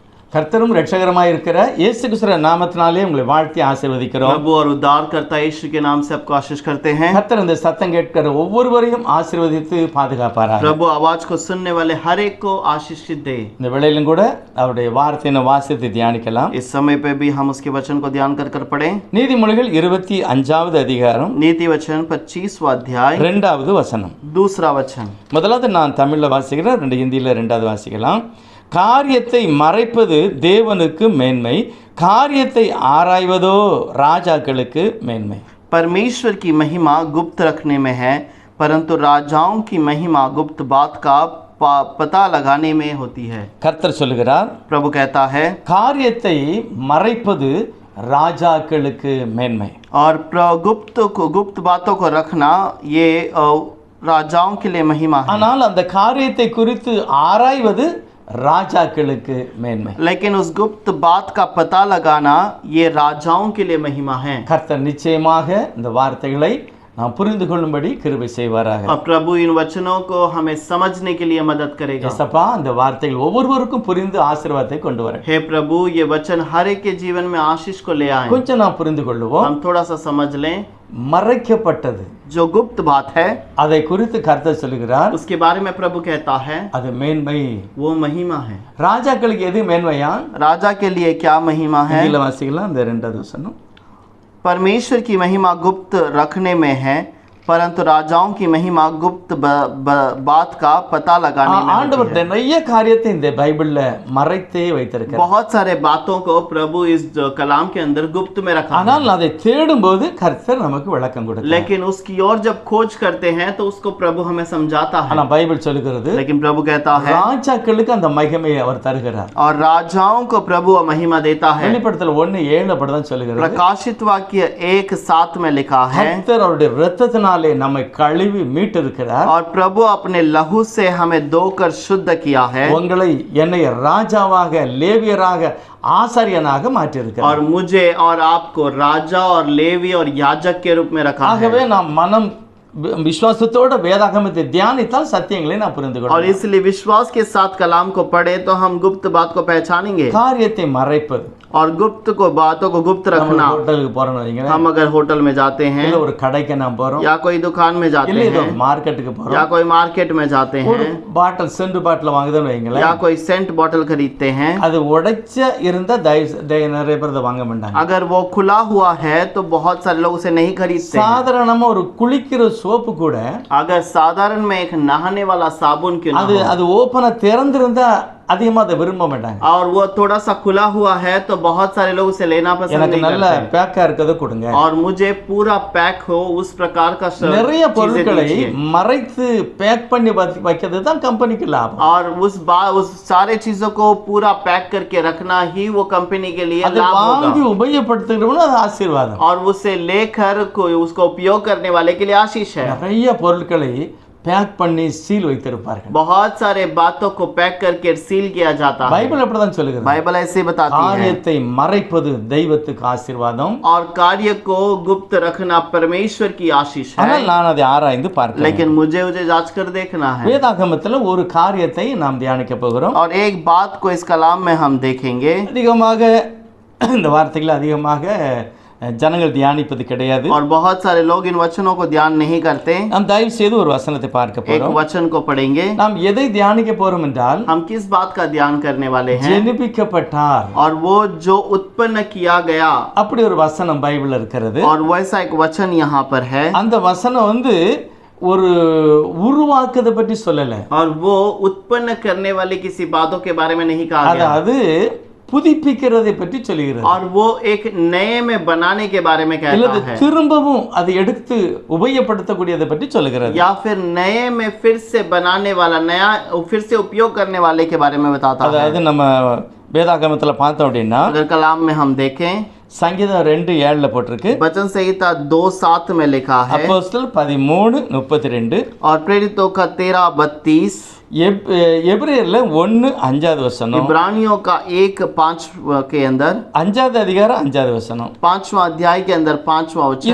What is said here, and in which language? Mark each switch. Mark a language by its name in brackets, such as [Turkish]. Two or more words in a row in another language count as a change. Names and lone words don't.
[Tamil] கர்த்தரும் இரட்சகருமாய் இருக்கிற இயேசு கிறிஸ்துவின் நாமத்தினாலே உங்களை வாழ்த்தி ஆசீர்வதிக்கிறோம். [Hindi] प्रभु और उद्धारकर्ता यीशु के नाम से आपको आशीष करते हैं। [Tamil] கர்த்தர் இந்த சத்தம் கேட்கிற ஒவ்வொருவரையும் ஆசீர்வதித்து பாதுகாப்பாராக. [Hindi] प्रभु आवाज को सुनने वाले हर एक को आशीष दे। [Tamil] இந்த வேளையிலும் கூட அவருடைய வார்த்தையை வாசித்து தியானிக்கலாம். [Hindi] इस समय पे भी हम उसके वचन को ध्यान कर पढ़ें। [Tamil] நீதிமொழிகள் 25வது அதிகாரம் [Hindi] नीति वचन 25वां अध्याय [Tamil] 2வது வசனம். [Hindi] दूसरा वचन। [Tamil] முதலாவது நான் தமிழ்ல வாசிக்கிறேன், ஹிந்தியில 2வது வாசிக்கலாம். காரியத்தை மறைப்பது தேவனுக்கு மேன்மை, காரியத்தை ஆராய்வதோ ராஜாக்களுக்கு மேன்மை. [Hindi] परमेश्वर की महिमा गुप्त रखने में है, परंतु राजाओं की महिमा गुप्त बात का पता लगाने में होती है। [Tamil] கர்த்தர் சொல்லுகிறார், [Hindi] प्रभु कहता है [Tamil] காரியத்தை மறைப்பது ராஜாக்களுக்கு மேன்மை. [Hindi] और गुप्त बातों को रखना ये राजाओं के लिए महिमा है। [Tamil] ஆனால் அந்த காரியத்தை குறித்து ஆராய்வது ராஜாக்களுக்கு மேன்மை. [Hindi] लेकिन उस गुप्त बात का पता लगाना ये राजाओं के लिए महिमा है। [Tamil] கர்த்தர் நிச்சயமாக இந்த வார்த்தைகளை நாம் புரிந்து கொள்ளும்படி கிருபை செய்வாராக. [Hindi] और प्रभु इन वचनों को हमें समझने के लिए मदद करेगा। [Tamil] ஏசப்பா இந்த வார்த்தைகள் ஒவ்வொருவருக்கும் புரிந்து ஆசீர்வாதத்தை கொண்டு வர. [Hindi] हे प्रभु, ये वचन हर एक के जीवन में आशीष को ले आए। [Tamil] கொஞ்சம் நாம் புரிந்து கொள்ளுவோம். [Hindi] हम थोड़ा सा समझ लें। [Tamil] மறைக்கப்பட்டது [Hindi] जो गुप्त बात है [Tamil] அதை குறித்து கர்த்தர் சொல்லுகிறார், [Hindi] उसके बारे में प्रभु कहता है [Tamil] அது மேன்மை. [Hindi] वो महिमा है। [Tamil] ராஜாக்களுக்கு எது மேன்மையா? [Hindi] राजा के लिए क्या महिमा है? [Tamil] இதில வாசிக்கலாம் இந்த 2வது வசனம். [Hindi] परमेश्वर की महिमा गुप्त रखने में है, परंतु राजाओं की महिमा गुप्त बात का पता लगाने में [Tamil] ஆண்டவர் [Hindi] होती है। [Tamil] நிறைய காரியத்தை இந்த பைபிள்ல மறைத்தே வைத்திருக்கிறார். [Hindi] बहुत सारे बातों को प्रभु इस कलाम के अंदर गुप्त में रखा है। [Tamil] ஆனால் அதை தேடும்போது கர்த்தர் நமக்கு விளக்கம் கொடுக்கிறார். [Hindi] लेकिन उसकी ओर जब खोज करते हैं तो उसको प्रभु हमें समझाता है। [Tamil] ஆனா பைபிள் சொல்லுகிறது, [Hindi] लेकिन प्रभु कहता है [Tamil] ராஜாக்களுக்கு அந்த மகிமையை அவர் தருகிறார். [Hindi] और राजाओं को प्रभु महिमा देता है। [Tamil] வெளிப்படுத்தல் 1:7 அப்படிதான் சொல்லுகிறது. [Hindi] प्रकाशित वाक्य 1:7 में लिखा है, [Tamil] கர்த்தர் அவருடைய இரத்தத்தினாலே நம்மை கழுவி மீட்டிருக்கிறார். [Hindi] और प्रभु अपने लहू से हमें धोकर शुद्ध किया है। [Tamil] உங்களை என்னை ராஜாவாக லேவியராக ஆசாரியனாக மாற்றியிருக்கிறார். [Hindi] और मुझे और आपको राजा और लेवी और याजक के रूप में रखा है। [Tamil] ஆகவே நாம் மனம் விசுவாசத்தோட வேதாகமத்தை தியானித்தால் சத்தியங்களை நான் புரிந்து [Hindi] और [Tamil] கொள்வேன். [Hindi] इसलिए विश्वास के साथ कलाम को पढ़े तो हम गुप्त बात को पहचानेंगे। [Tamil] காரியத்தை மறைப்பது. [Hindi] और गुप्त को बातों को गुप्त रखना। [Tamil] ஹோட்டலுக்கு போறோம் வைங்களேன், [Hindi] हम अगर होटल में जाते हैं [Tamil] இல்ல ஒரு கடைக்கு நாம் போறோம், [Hindi] या कोई दुकान में जाते [Tamil] இல்ல ஏதோ [Hindi] हैं [Tamil] மார்க்கெட்டுக்கு போறோம், [Hindi] या कोई मार्केट में जाते [Tamil] ஒரு [Hindi] हैं [English] bottle scent bottle [Tamil] வாங்குதோன்னு வைங்களேன், [Hindi] या कोई [English] scent bottle [Hindi] खरीदते हैं। [Tamil] அது உடைச்ச இருந்தா நிறைய பேர் அதை வாங்க மாட்டாங்க. [Hindi] अगर वो खुला हुआ है तो बहुत सारे लोग उसे नहीं खरीदते हैं। [Tamil] சாதாரணமா ஒரு குளிக்கிற சோப்பு கூட [Hindi] अगर साधारण में एक नहाने वाला साबुन क्यों ना [Tamil] அது [Hindi] हो, [Tamil] அது ஓபனா திறந்திருந்தா அதிகமா அதை விரும்ப மாட்டாங்க. [Hindi] और वो थोड़ा सा खुला हुआ है तो बहुत सारे लोग उसे लेना पसंद [Tamil] எனக்கு [Hindi] नहीं [Tamil] நல்ல [Hindi] करते। [Tamil] பேக்கா இருக்கதை கொடுங்க. [Hindi] और मुझे पूरा पैक हो उस प्रकार का [Tamil] நிறைய [Hindi] चीजें [Tamil] பொருட்களை [Hindi] दीजिए। [Tamil] மறைத்து பேக் பண்ணி வைக்கிறது தான் கம்பெனிக்கு லாபம். [Hindi] और उस सारे चीजों को पूरा पैक करके रखना ही वो कंपनी के लिए [Tamil] அதை [Hindi] लाभ [Tamil] வாங்கி [Hindi] होगा। [Tamil] உபயோகப்படுத்துகிறவனும் அது ஆசீர்வாதம். [Hindi] और उसे लेकर कोई उसको उपयोग करने वाले के लिए आशीष है। [Tamil] நிறைய பொருட்களை பேக் பண்ணி சீல் வைத்திருப்பார்கள். [Hindi] बहुत सारे बातों को पैक करके सील किया जाता है। [Tamil] பைபிள் அப்படிதான் சொல்லுகிறது. [Hindi] बाइबल ऐसे बताती है। [Tamil] காரியத்தை மறைப்பது தெய்வத்துக்கு ஆசீர்வாதம். [Hindi] और कार्य को गुप्त रखना परमेश्वर की आशीष है। [Tamil] ஆனால் நான் அதை ஆராய்ந்து பார்க்கிறேன். [Hindi] लेकिन मुझे जांच कर देखना है। [Tamil] வேதாகமத்துல ஒரு காரியத்தை நாம் தியானிக்க போகிறோம். [Hindi] और एक बात को इस कलाम में हम देखेंगे। [Tamil] அதிகமாக இந்த வார்த்தைகளை அதிகமாக ஜனங்கள் தியானிப்பது கிடையாது. [Hindi] और बहुत सारे लोग इन वचनों को ध्यान नहीं करते। [Tamil] நாம் தயவு செய்து ஒரு வசனத்தை பார்க்க [Hindi] एक [Tamil] போறோம். [Hindi] वचन को पढ़ेंगे। [Tamil] நாம் எதை தியானிக்க போறோம் என்றால், [Hindi] हम किस बात का ध्यान करने वाले हैं? [Tamil] ஜெனிபிக்கப்பட்டார். [Hindi] और वो जो उत्पन्न किया गया। [Tamil] அப்படி ஒரு வசனம் பைபிள்ல இருக்கிறது. [Hindi] और वैसा एक वचन यहाँ पर है। [Tamil] அந்த வசனம் ஒரு உருவாக்குறத பற்றி சொல்லல. [Hindi] और वो उत्पन्न करने वाले किसी बातों के बारे में नहीं कहा गया। [Tamil] அது புதுப்பிக்கிறதை பற்றி சொல்லுகிறது. [Hindi] और वो एक नए में बनाने के बारे में कहता है। [Tamil] திரும்பவும் அதை எடுத்து உபயோகப்படுத்தக்கூடியதை பற்றி சொல்லுகிறது. [Hindi] या फिर नए में फिर से बनाने वाला, नया फिर से उपयोग करने वाले के बारे में बताता है। [Tamil] அதாவது நம்ம வேதாகமத்துல பார்த்தோம் அப்படின்னா, [Hindi] अगर कलाम में हम देखें, [Tamil] சங்கீதம் 2:7 போட்டிருக்கு. [Hindi] वचन संहिता 2:7 में लिखा है। [Tamil] அப்போஸ்தலர் 13:32 [Hindi] और प्रेरितों का 13:32 [Tamil] எபிரேயர்ல 1:5 வசனம், [Hindi] इब्रानियों का 1:5 के अंदर, [Tamil] 5வது அதிகாரம் 5வது வசனம். [Hindi] 5वां अध्याय के अंदर 5वां वचन,